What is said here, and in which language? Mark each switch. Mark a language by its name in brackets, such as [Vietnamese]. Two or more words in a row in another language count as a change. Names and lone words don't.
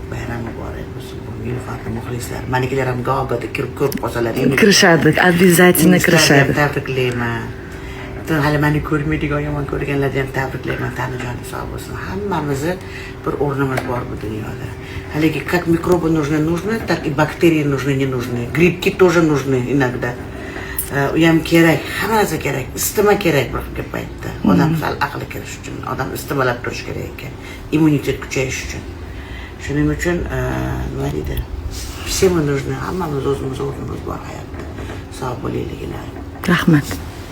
[Uzbek] Bayram muborak bo'lsin. Bu Nilufar muxlislar. Manikilar ham g'obada kirib ko'rib qolsalar, Kirishadi, обязательно kirishadi. Tabriklayman. Hali meni ko'rmaydigan, yomon ko'rganlarni ham tabriklayman. Tanijonim sog' bo'lsin. Hammamizni bir o'rnimiz bor bu dunyoda. [Russian] Haligi как микробы нужны, так и бактерии нужны, не нужны. Грибки тоже нужны иногда. [Uzbek] Uyam kerak, hamma narsa kerak, isitma kerak bir paytda. Odam sal aqli kirish uchun, odam istimalab turish kerak ekan, immunitet kuchayish uchun. Shuning uchun nima deydi? [Russian] Все мы нужны, [Uzbek] hammamiz o'zimiz o'rnimiz bor hayotda. Sog' bo'linglar. Rahmat.